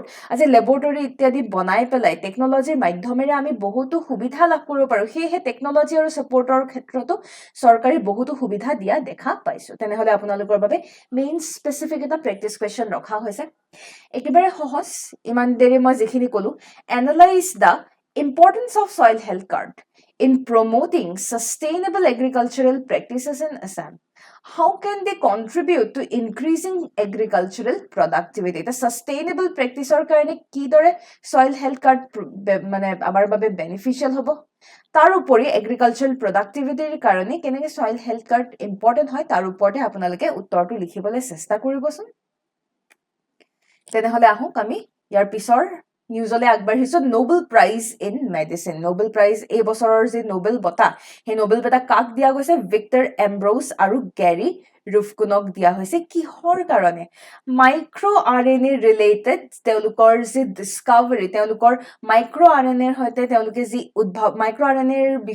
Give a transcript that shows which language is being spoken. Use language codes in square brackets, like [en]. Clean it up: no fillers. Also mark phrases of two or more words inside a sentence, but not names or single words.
[as] আজি লেবৰেটৰী ইত্যাদি বনাই পেলাই টেকন'লজিৰ মাধ্যমেৰে আমি বহুতো সুবিধা লাভ কৰিব পাৰোঁ সেয়েহে টেকন'লজি আৰু ছাপোৰ্টৰ ক্ষেত্ৰতো চৰকাৰে বহুতো সুবিধা দিয়া দেখা পাইছোঁ তেনেহ'লে আপোনালোকৰ বাবে [en] main specific [as] এটা [en] practice question [as] ৰখা হৈছে একেবাৰে সহজ ইমান দেৰি মই যিখিনি ক'লো [en] analyse the importance of soil health card in promoting sustainable agricultural practices in Assam how can they contribute to increasing agricultural productivity the sustainable practiceৰ [as] কাৰণে কিদৰে [en] soil health card [as] মানে আমাৰ বাবে beneficial হ'ব তাৰ উপৰি [en] agricultural productivityৰ [as] কাৰণে কেনেকৈ [en] soil health card important [as] হয় তাৰ ওপৰতে আপোনালোকে উত্তৰটো লিখিবলৈ চেষ্টা কৰিবচোন তেনেহ'লে আহোক আমি ইয়াৰ পিছৰ নিউজলৈ আগবাঢ়িছো [en] Nobel Prize in Medicine [as] নোবেল প্ৰাইজ এই বছৰৰ যি নোবেল বঁটা সেই নোবেল বঁটা কাক দিয়া গৈছে ভিক্টৰ এম্ব্ৰোজ আৰু গেৰী ৰুফকুনক দিয়া হৈছে কিহৰ কাৰণে [en] micro RNA related [as] তেওঁলোকৰ যি ডিস্কভাৰী তেওঁলোকৰ মাইক্ৰ' RNAৰ সৈতে তেওঁলোকে যি মাইক্ৰ' RNAৰ